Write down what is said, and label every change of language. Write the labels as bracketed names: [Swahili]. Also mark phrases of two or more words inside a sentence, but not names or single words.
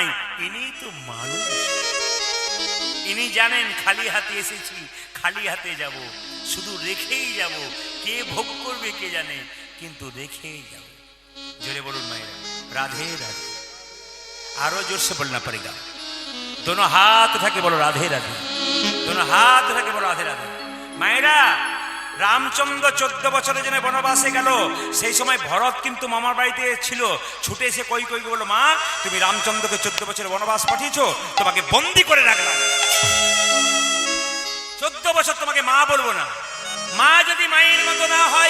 [Bangla] ইনি তো মানুষ, ইনি জানেন খালি হাতে এসেছি, খালি হাতে যাব, শুধু রেখেই যাব। কে ভোগ করবে কে জানে, কিন্তু রেখেই যাব। জোরে বলুন মায়েরা, রাধে রাধে। [Hindi] और ज़ोर से बोलना पड़ेगा। दोनों हाथ उठा के बोलो राधे राधे, दोनों हाथ उठा के बोलो राधे राधे। [Bangla] मायरा, রামচন্দ্র 14 বছরের জন্য বনবাসে গেল। সেই সময় ভরত কিন্তু মামার বাড়িতে ছিল। ছুটে এসে কই বলল, মা তুমি রামচন্দ্রকে 14 বছরের বনবাস পাঠিয়েছো, তোমাকে বন্দি করে রাখলাম। 14 বছর তোমাকে তোমাকে মা বলবো না। মা যদি মায়ের মতো না হয়,